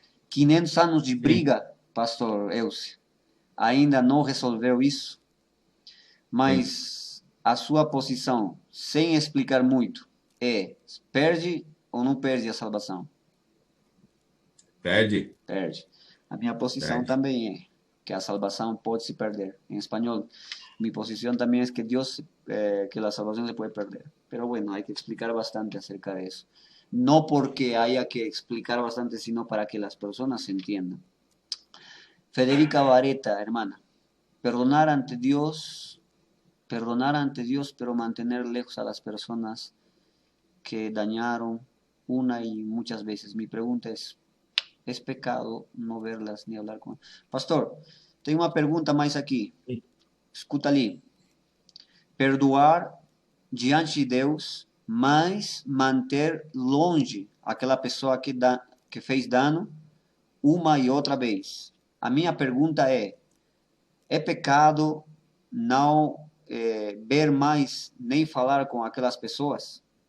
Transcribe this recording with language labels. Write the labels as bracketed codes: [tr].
[pt] 500 anos de briga, pastor Elcio, ainda não resolveu isso, mas a sua posição, sem explicar muito, é perde ou não perde a salvação? Perde. Perde. A minha posição também é que a salvação pode se perder. Em espanhol, [es] mi posición también es que que la salvación se puede perder. Pero bueno, hay que explicar bastante acerca de eso. No porque haya que explicar bastante, sino para que las personas entiendan. Federica Vareta, hermana, perdonar ante Dios, pero mantener lejos a las personas que dañaron una y muchas veces. Mi pregunta es pecado no verlas ni hablar con... [pt] Pastor, tenho uma pergunta mais aqui. Escuta ali. Perdoar diante de Deus, mas manter longe aquela pessoa que fez dano uma e outra vez. A minha pergunta é pecado não ver mais nem falar com aquelas pessoas?